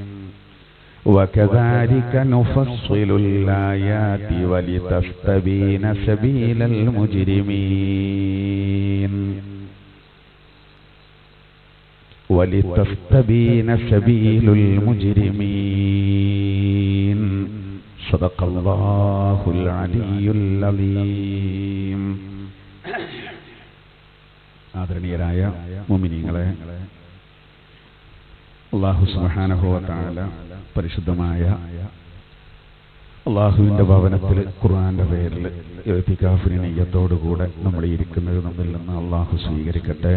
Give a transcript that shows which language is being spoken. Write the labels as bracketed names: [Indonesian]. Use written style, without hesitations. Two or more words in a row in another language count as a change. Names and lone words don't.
[Arabic] وكذلك نفصل الآيات ولتستبين سبيل المجرمين. صدق الله العلي العظيم. [Malayalam] ആദരണീയരായ മുഅ്മിനീങ്ങളെ, [Arabic] الله سبحانه وتعالى [Malayalam] പരിശുദ്ധമായ അല്ലാഹുവിന്റെ ഭവനത്തിൽ ഖുർആന്റെ പേരിൽ ഇഅ്തികാഫിന് നിയ്യത്തോടുകൂടെ നമ്മൾ ഇരിക്കുന്നത് നമ്മിൽ നിന്ന് അല്ലാഹു സ്വീകരിക്കട്ടെ.